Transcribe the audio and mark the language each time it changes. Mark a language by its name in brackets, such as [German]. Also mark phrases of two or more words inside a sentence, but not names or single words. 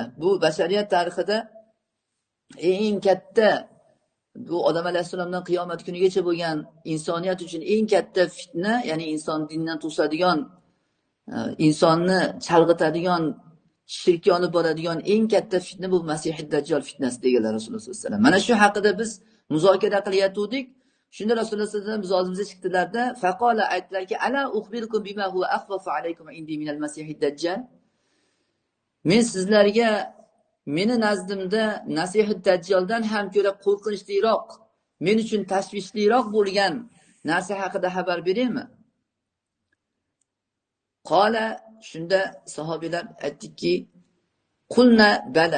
[Uzbek] Bu bashariyat tarixida eng katta, bu odam alayhissalomdan qiyomat kunigacha bo'lgan insoniyat uchun eng katta fitna, ya'ni inson dindan to'sadigan, insonni chalg'itadigan, shirkka olib boradigan eng katta fitna bu Masih Dajjal fitnasi deganlar Rasululloh [Arabic] صلى الله عليه وسلم. [Uzbek] Mana shu haqida biz muzokara qilayotgandik. Shunda Rasululloh [Arabic] صلى الله عليه وسلم [Uzbek] biz oldimizga chiqdilarda, faqala aytdilarki, [Arabic] ألا أخبركم بما هو أخوف عليكم عندي من المسيح الدجال. [Uzbek] Men sizlarga meni nazdimda Masih Dajjaldan ham ko'ra qo'rqinchliroq, men uchun tashvishliroq bo'lgan narsa haqida xabar beraymi? Qala, shunda sahobiyalar aytdiki, [Arabic] قلنا بلى.